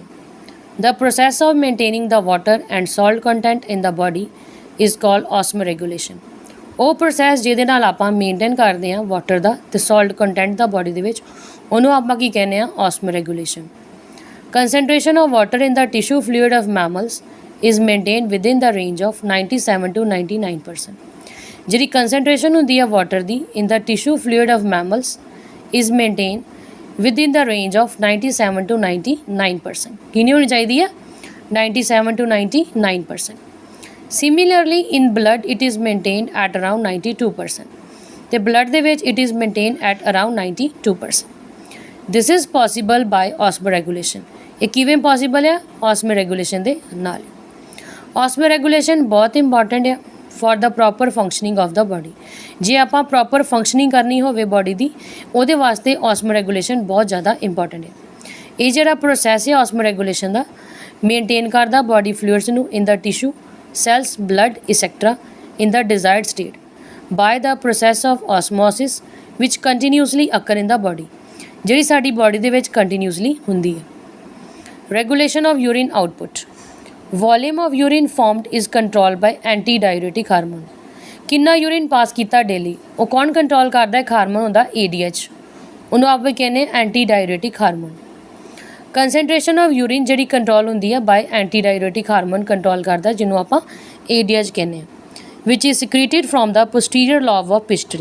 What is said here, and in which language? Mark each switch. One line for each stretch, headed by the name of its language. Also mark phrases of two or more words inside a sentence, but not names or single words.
English: The process of maintaining the water and salt content in the body is called osmoregulation.
Punjabi: ਉਹ ਪ੍ਰੋਸੈਸ ਜਿਹਦੇ ਨਾਲ ਆਪਾਂ ਮੇਨਟੇਨ ਕਰਦੇ ਹਾਂ ਵਾਟਰ ਦਾ ਅਤੇ
English: salt content
Punjabi: ਦਾ ਬੋਡੀ ਦੇ ਵਿੱਚ, ਉਹਨੂੰ ਆਪਾਂ ਕੀ ਕਹਿੰਦੇ ਹਾਂ,
English: osmoregulation. Concentration of water in the tissue fluid of mammals is maintained within the range of 97 to 99%.
Punjabi: ਜਿਹੜੀ ਕੰਸਨਟ੍ਰੇਸ਼ਨ ਹੁੰਦੀ ਹੈ ਵਾਟਰ ਦੀ
English: in the tissue fluid of mammals is maintain within the range of 97 to 99%.
Punjabi: ਕਿੰਨੀ ਹੋਣੀ ਚਾਹੀਦੀ ਹੈ, 97 to 99%.
English: Similarly in blood it is maintained at around 92%.
Punjabi: ਤੇ blood ਦੇ ਵਿੱਚ
English: it is maintained at around 92%. This is possible by osmoregulation.
Punjabi: ਇਹ ਕਿਵੇਂ ਪੋਸੀਬਲ ਹੈ, osmoregulation ਦੇ ਨਾਲ। osmoregulation ਬਹੁਤ ਇੰਪੋਰਟੈਂਟ ਹੈ
English: for the proper functioning of the body.
Punjabi: ਜੇ ਆਪਾਂ
English: proper functioning
Punjabi: ਕਰਨੀ ਹੋਵੇ ਬੋਡੀ ਦੀ, ਉਹਦੇ ਵਾਸਤੇ osmoregulation ਬਹੁਤ ਜ਼ਿਆਦਾ ਇੰਪੋਰਟੈਂਟ ਹੈ। ਇਹ ਜਿਹੜਾ ਪ੍ਰੋਸੈਸ ਹੈ osmoregulation ਦਾ, ਮੇਨਟੇਨ ਕਰਦਾ
English: body fluids
Punjabi: ਨੂੰ
English: in the tissue cells, blood, etc. in the desired state by the process of osmosis which continuously occur in the body,
Punjabi: ਜਿਹੜੀ ਸਾਡੀ ਬੋਡੀ ਦੇ ਵਿੱਚ ਕੰਟੀਨਿਊਸਲੀ ਹੁੰਦੀ ਹੈ।
English: Regulation of urine output. Volume of urine formed is controlled by antidiuretic hormone.
Punjabi: ਕਿੰਨਾ ਯੂਰਿਨ ਪਾਸ ਕੀਤਾ ਡੇਲੀ, ਉਹ ਕੌਣ ਕੰਟਰੋਲ ਕਰਦਾ? ਇੱਕ ਹਾਰਮੋਨ ਹੁੰਦਾ ADH, ਉਹਨੂੰ ਆਪਾਂ ਕਹਿੰਦੇ
English: antidiuretic hormone. concentration of urine
Punjabi: ਜਿਹੜੀ ਕੰਟਰੋਲ ਹੁੰਦੀ ਹੈ
English: by antidiuretic hormone
Punjabi: ਕੰਟਰੋਲ ਕਰਦਾ, ਜਿਹਨੂੰ ਆਪਾਂ ADH ਕਹਿੰਦੇ ਹਾਂ,
English: which is secreted from the posterior lobe of pituitary.